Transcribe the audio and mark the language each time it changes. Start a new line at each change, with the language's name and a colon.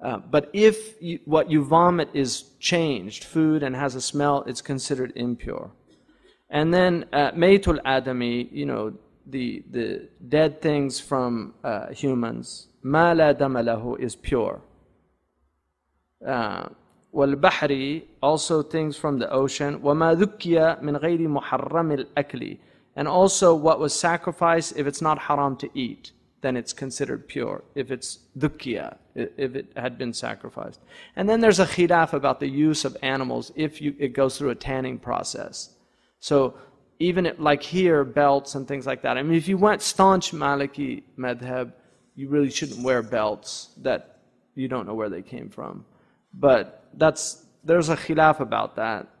English: But if what you vomit is changed, food, and has a smell, it's considered impure. And then
Arabic: maytul adami,
English: you know, the dead things from humans,
Arabic: ma la dama lahu,
English: is pure.
Arabic: والبحر,
English: also things from the ocean.
Arabic: وما ذكي من غير محرم الأكل.
English: And also what was sacrificed, if it's not haram to eat, then it's considered pure. If it's dhukiya, if it had been sacrificed. And then there's a khilaf about the use of animals if it goes through a tanning process. So even like here, belts and things like that. I mean, if you went staunch Maliki madhab, you really shouldn't wear belts that you don't know where they came from. But there's a khilaf about that.